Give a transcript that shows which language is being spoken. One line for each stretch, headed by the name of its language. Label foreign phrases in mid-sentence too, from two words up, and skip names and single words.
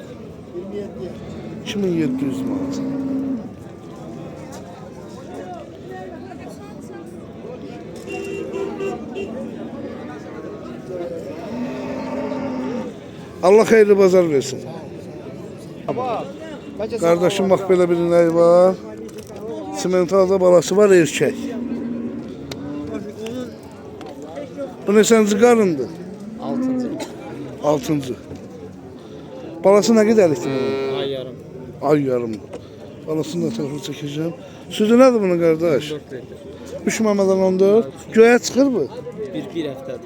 Azerbaijani: 2700 manat.
Turkish: Allah hayırlı bazar versin. Kardeşim bak böyle bir ineği var. Simentalda balası var erkek.
Azerbaijani: Bu neçənci qarındır? 6. Balası nə qədərlikdir bunun? Ay yarım. Ay yarım. Balasını da tərəfə çəkəcəm. Sütü nədir bunun qardaş? 3 məmədən 14. Göyə çıxır bu? Bir həftədir.